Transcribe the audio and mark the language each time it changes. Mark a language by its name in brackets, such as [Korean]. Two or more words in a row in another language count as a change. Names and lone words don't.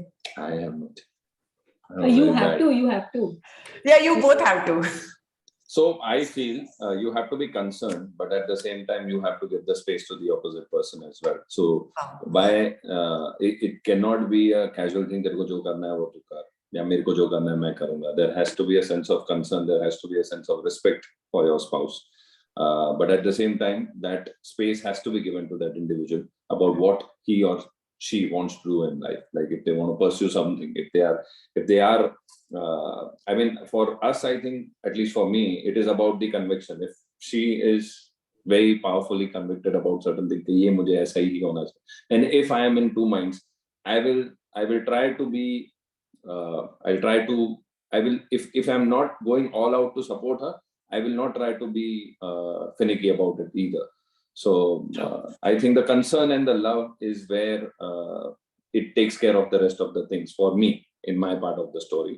[English] I have not. You have to. Yeah, you both have to. So I feel you have to be concerned, but at the same time, you have to give the space to the opposite person as well. So it cannot be a casual thing that [Hindi] जो करना है वो तू कर, या मेरे को जो करना है मैं करूँगा. [English] There has to be a sense of concern. There has to be a sense of respect for your spouse. But at the same time, that space has to be given to that individual about what he or she wants to do in life. Like if they want to pursue something, if they are I mean, for us, I think, at least for me, it is about the conviction. If she is very powerfully convicted about certain things, [Hindi] ये मुझे ऐसा ही होना चाहिए. [English] And if I am in two minds, I will try to be if I'm not going all out to support her, I will not try to be finicky about it either. So I think the concern and the love is where it takes care of the rest of the things for me in my part of the story.